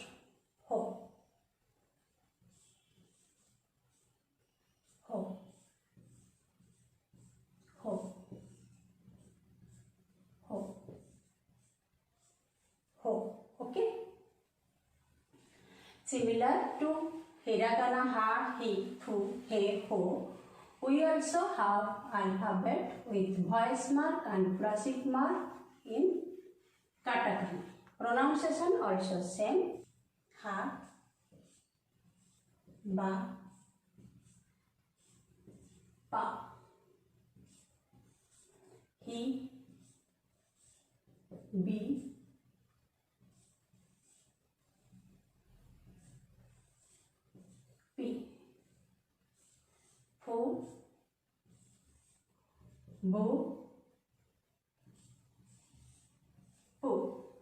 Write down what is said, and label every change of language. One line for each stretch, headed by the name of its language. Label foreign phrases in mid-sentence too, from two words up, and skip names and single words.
Japanese: Ho. Ho. Ho. Ho. Ho.
English: Okay. Similar to hiragana
Japanese: ha, he, fu, he, ho.
English: We also have alphabet with voice mark and plosive mark in katakana. Pronunciation also same.
Japanese: Ha, ba, pa, he, bi, pi, fu, bu, pu,